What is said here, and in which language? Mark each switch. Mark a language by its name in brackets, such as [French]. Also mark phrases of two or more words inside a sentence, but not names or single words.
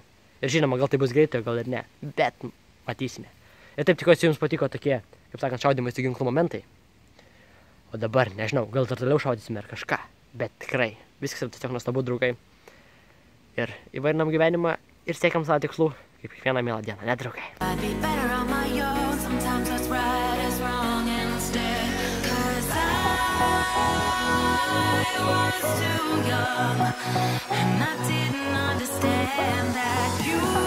[Lithuanian] Ir žinoma, gal tai bus greitai, gal ir ne, bet matysime. Ir taip tikiuosi jums patiko tokie, kaip sakant, šaudymai su ginklu momentai. O dabar, nežinau, gal dar toliau šaudysime ar kažką, bet tikrai, viskas yra tiesiog nuostabu, draugai. Ir įvairinam gyvenimą ir siekiam savo tikslų, kaip kiekvieną mielą dieną, ne, draugai? [English] Sometimes what's right is wrong instead, 'cause I was too young, and I didn't understand that you